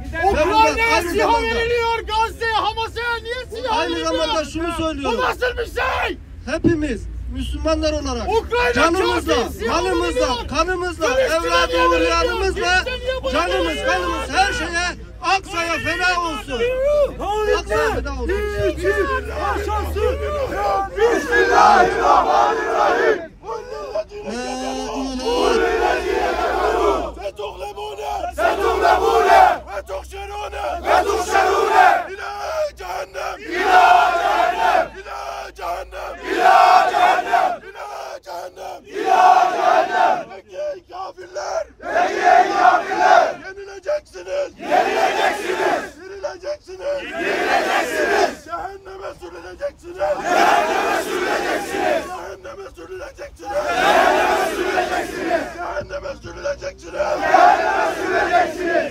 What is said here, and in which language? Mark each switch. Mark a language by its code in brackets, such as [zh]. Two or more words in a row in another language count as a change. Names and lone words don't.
[tr] Ukrayna'ya SİHA veriliyor, Gazze'ye, Hamas'a niye SİHA Aynı veriliyor? zamanda şunu söylüyorum. Bu nasıl bir şey? Hepimiz Müslümanlar olarak Ukrayna canımızla, çok iyi, malımızla, veriliyor. kanımızla, Filistin'e evladı niye uğrayanımızla, veriliyor? canımız, kanımız her şeye Aksa'ya feda olsun. Aksa'ya feda olsun. [ar] Bismillahirrahmanirrahim. ستغلبون وتحشرون إلى جهنم إلى جهنم إلى جهنم إلى جهنم إلى جهنم إلى جهنم. [tr] Peki kafirler, peki kafirler, yenileceksiniz, yenileceksiniz, sürüleceksiniz, yenileceksiniz, cehenneme sürüleceksiniz, cehenneme sürüleceksiniz, cehenneme sürüleceksiniz, cehenneme sürüleceksiniz, cehenneme sürüleceksiniz, cehenneme sürüleceksiniz.